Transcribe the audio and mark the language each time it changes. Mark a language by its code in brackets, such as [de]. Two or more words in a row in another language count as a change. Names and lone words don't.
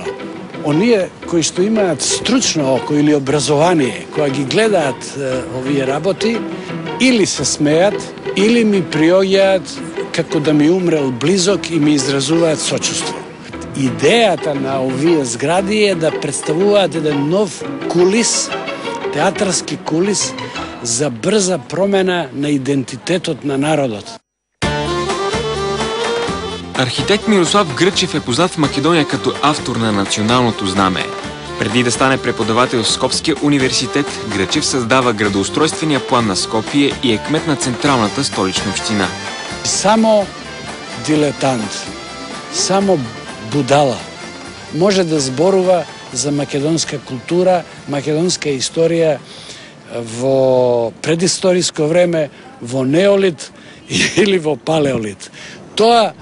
[mk] Оние кои што имаат стручно око или образование, кои ги гледаат овие работи, или се смеат, или ми приоѓаат како да ми умрел близок и ми изразуваат сочувство. Идејата на овие згради е да представуваат еден нов кулис, театарски кулис за брза промена на идентитетот на народот. [bg] Архитект Мирослав Гръчев е познат в Македония като автор на националното знаме. Преди да стане преподавател в Скопския университет, Гръчев създава градоустройствения план на Скопие и е кмет на централната столична община. [mk] Само дилетант, само будала може да зборува за македонска култура, македонска историја во предисториско време, во неолит или во палеолит.